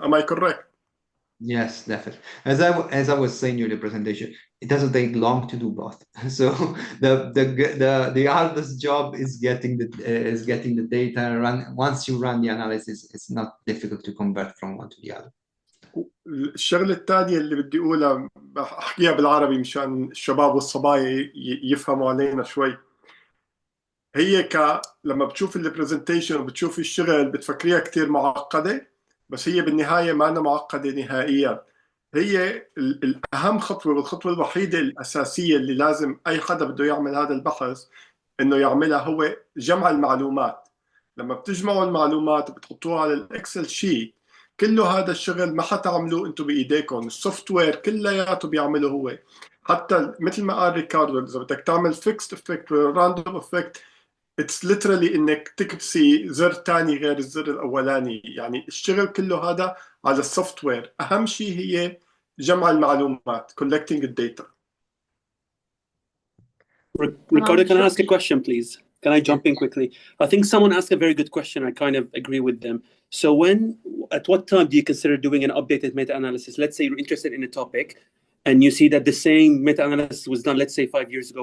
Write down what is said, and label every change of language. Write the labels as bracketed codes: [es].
[en] Am I correct? Yes, definitely. As I was saying during the presentation, it doesn't take long to do both. So the hardest job is getting the data run. Once you run the analysis, it's not difficult to convert from one to the other. [ar] الشغلة الثانية اللي بدي أقولها أحكيها بالعربي مشان الشباب والصبايا يفهموا علينا شوي. هي لما بتشوف البرزنتيشن وبتشوف الشغل بتفكريها كتير معقدة، بس هي بالنهاية ما أنا معقدة نهائيا. هي الأهم خطوة والخطوة الوحيدة الأساسية اللي لازم أي حدا بده يعمل هذا البحث إنه يعملها هو جمع المعلومات. لما بتجمعوا المعلومات وبتحطوها على الإكسل شيت، كله هذا الشغل ما حتعملوه انتم بايديكم، السوفت وير كلياته بيعمله هو. حتى مثل ما قال ريكاردو، اذا بدك تعمل فيكست افكت وراندوم افكت، [en] it's literally [ar] انك تكبسي زر ثاني غير الزر الاولاني. يعني الشغل كله هذا على السوفت وير. اهم شيء هي جمع المعلومات، [en] collecting the data. Ricardo, can I ask a question, please? Can I jump in quickly? I think someone asked a very good question. I kind of agree with them. So at what time do you consider doing an updated meta-analysis? Let's say you're interested in a topic and you see that the same meta-analysis was done, let's say 5 years ago.